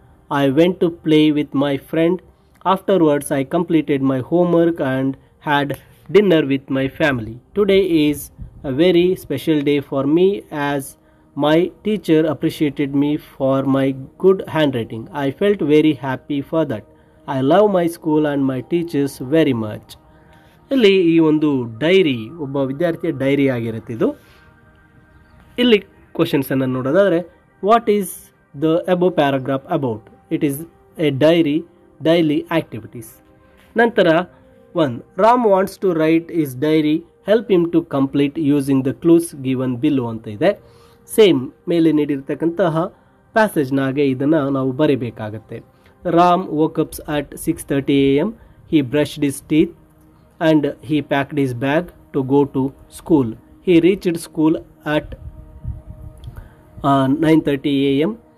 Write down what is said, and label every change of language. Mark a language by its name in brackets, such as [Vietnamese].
[English] I went to play with my friend. Afterwards, I completed my homework and had dinner with my family. Today is a very special day for me as my teacher appreciated me for my good handwriting. I felt very happy for that. I love my school and my teachers very much. [Kannada] ಇಲ್ಲಿ ಈ ಒಂದು dairy ಒಬ್ಬ ವಿದ್ಯಾರ್ಥಿಯ dairy ಆಗಿರುತ್ತೆ ಇದು. ಇಲ್ಲಿ ಕ್ವಶನ್ಸನ್ನು ನೋಡೋದಾದರೆ [English] What is the above paragraph about? It is a daily activities. ನಂತರ 1 Ram wants to write is diary, help him to complete using the clues given below [Kannada] ಅಂತ ಇದೆ. ಸೇಮ್ ಮೇಲೆ ನೀಡಿರ್ತಕ್ಕಂತಹ ಪ್ಯಾಸೇಜ್ನಾಗೆ ಇದನ್ನು ನಾವು ಬರೀಬೇಕಾಗತ್ತೆ. [English] Ram woke up at 6:30 a.m. He brushed his teeth and he packed his bag to go to school. He reached school at 9:30 a.m.